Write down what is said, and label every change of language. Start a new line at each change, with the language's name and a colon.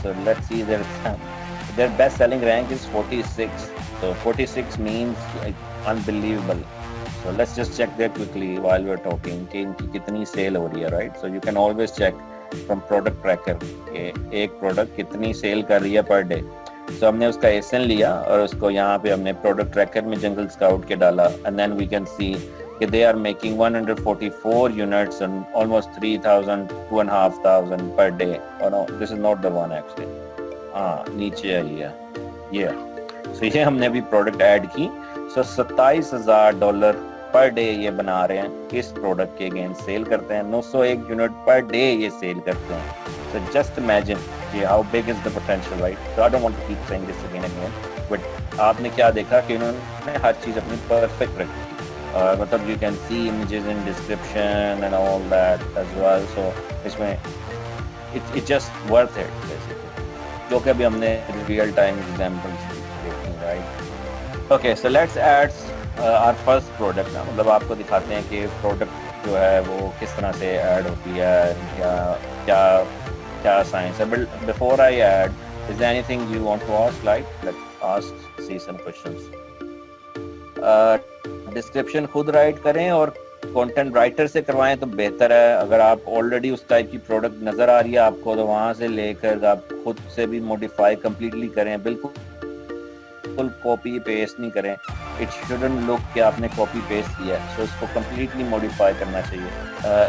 English: So let's see their best selling rank is 46. So 46 means like unbelievable. So let's just check that quickly while we're talking
Urdu: کہ ان کی کتنی cell ہو رہی ہے,
English: right? So you can always check from product tracker
Urdu: کہ ایک product کتنی cell کر رہی ہے پر ڈے.
English: So
Urdu: ہم نے اس کا ASIN لیا اور اس کو یہاں پہ ہم نے پروڈکٹ ٹریکر میں جنگل اسکاؤٹ کے ڈالا,
English: and then we can see کہ they are making 144 units and almost 3,000, 2,500 per day. Oh no, this is not the one actually.
Urdu: نیچے آئی ہے یہ. So یہ ہم نے بھی پروڈکٹ ایڈ کی. So $27,000 پر ڈے یہ بنا رہے ہیں, اس پروڈکٹ کے اگینسٹ سیل کرتے ہیں, 901 یونٹ پر ڈے یہ سیل کرتے ہیں.
English: So just imagine how big is the potential, right? So I don't want to keep saying this again and again, but
Urdu: آپ نے کیا دیکھا کہ انہوں نے ہر چیز اپنی پرفیکٹ رکھی,
English: مطلب you can see images in description and all that as well. So اس میں it's just worth it basically,
Urdu: جو کہ ابھی ہم نے
English: real time examples دیکھی, right? Okay, so let's add our first product.
Urdu: مطلب آپ کو دکھاتے ہیں کہ پروڈکٹ جو ہے وہ کس طرح سے ایڈ ہوتی ہے, کیا سائنس ہے.
English: But before I add, is there anything you want to ask? Let's see some questions.
Urdu: Description خود رائٹ کریں اور کانٹینٹ رائٹر سے کروائیں تو بہتر ہے. اگر آپ آلریڈی اس ٹائپ کی پروڈکٹ نظر آ رہی ہے آپ کو تو وہاں سے لے کر آپ خود سے بھی موڈیفائی کمپلیٹلی کریں, بالکل کاپی پیسٹ نہیں کریں.
English: it shouldn't look
Urdu: کہ آپ نے کاپی پیسٹ کیا ہے, سو اس کو کمپلیٹلی موڈیفائی کرنا چاہیے.